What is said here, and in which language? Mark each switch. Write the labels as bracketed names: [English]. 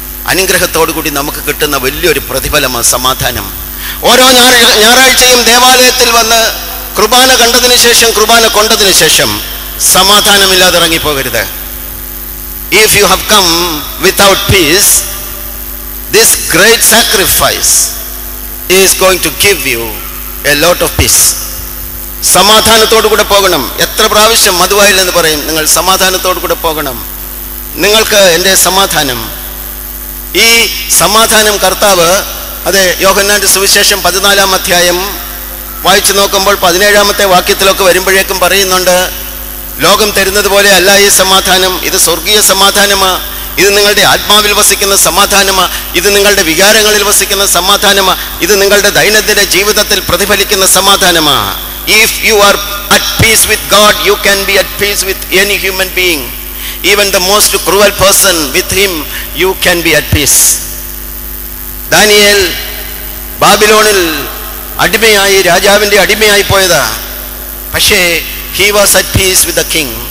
[Malayalam] അനുഗ്രഹത്തോടുകൂടി നമുക്ക് കിട്ടുന്ന വലിയൊരു പ്രതിഫലമാണ് സമാധാനം. ഓരോ ഞായറാഴ്ചയും ദേവാലയത്തിൽ വന്ന് കുർബാന കൊണ്ടതിന് ശേഷം സമാധാനമില്ലാതെ ഇറങ്ങിപ്പോകരുത്. [English] If you have come without peace, this great sacrifice is going to give you a lot of peace. [Malayalam] സമാധാനത്തോടു കൂടെ പോകണം. എത്ര പ്രാവശ്യം മധുവായിൽ എന്ന് പറയും, നിങ്ങൾ സമാധാനത്തോടു കൂടെ പോകണം. നിങ്ങൾക്ക് എൻ്റെ സമാധാനം. ഈ സമാധാനം കർത്താവ്, അതെ, യോഹന്നാന്റെ സുവിശേഷം 14-ാം അധ്യായം വായിച്ചു നോക്കുമ്പോൾ 17-ാമത്തെ വാക്യത്തിലൊക്കെ വരുമ്പോഴേക്കും പറയുന്നുണ്ട്, ലോകം തരുന്നത് പോലെ അല്ല ഈ സമാധാനം, ഇത് സ്വർഗീയ സമാധാനമാ, ഇത് നിങ്ങളുടെ ആത്മാവിൽ വസിക്കുന്ന സമാധാനമാ, ഇത് നിങ്ങളുടെ വികാരങ്ങളിൽ വസിക്കുന്ന സമാധാനമാ, ഇത് നിങ്ങളുടെ ദൈനംദിന ജീവിതത്തിൽ പ്രതിഫലിക്കുന്ന സമാധാനമാ. [English] If you are at peace with God, you can be at peace with any human being. Even the most cruel person, with him you can be at peace. [Malayalam] Daniel ബാബിലോണിൽ അടിമയായി, രാജാവിൻ്റെ അടിമയായി പോയതാ. പക്ഷേ [English] he was at peace with the king.